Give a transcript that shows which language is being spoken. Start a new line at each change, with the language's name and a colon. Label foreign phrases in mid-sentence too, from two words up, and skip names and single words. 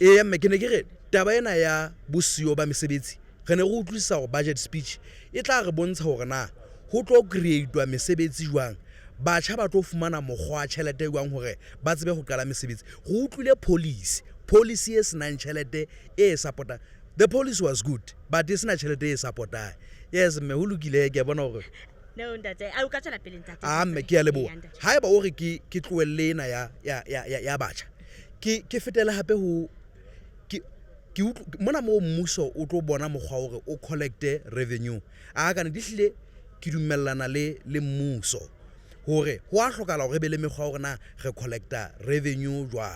Southern Sotho: Ee mme ke ne ke re taba ena ya bosio ba mesebetsi re ne re utlwisisa go budget speech e tla re bontsha hore na ho tlo createwa mesebetsi jwang, batjha ba tlo fumana mokgwa tjhelete jwang hore ba tsebe go qala mesebetsi. Go utlwile policy e senang tjhelete e supporta.
English: The policy was good but
Southern Sotho: e sena tjhelete e supporta. Yes mme ho lokile ke bona hore No ntate a o ka tsela pele ntate. mme ke a leboha. Haeba o re ke tloelle ena ya batjha ke fetela hape ho ke mona mo mmuso o tlo bona mokgwa hore o
English: collecte revenue
Southern Sotho: a kana di hlile ke dumellana le mmuso hore ho a hlokala hore be le mekgwa hore na re
English: collecta revenue
Southern Sotho: jwang.